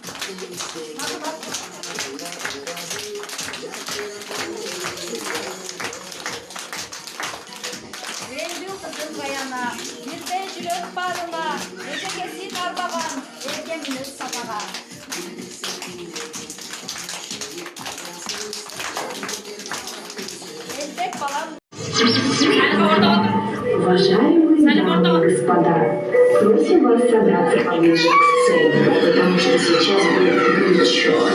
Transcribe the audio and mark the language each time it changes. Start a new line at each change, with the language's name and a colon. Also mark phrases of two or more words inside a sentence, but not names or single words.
Kyrgyz: Рендүү кызым Гаяна, бирдей жүрөк барына, эжегесин арбаган, эркемин өз сабага. Элбек балам.
Russian: Уважаемые дамы и господа, просим вас собраться поближе к сцене, потому что сейчас будет горячо.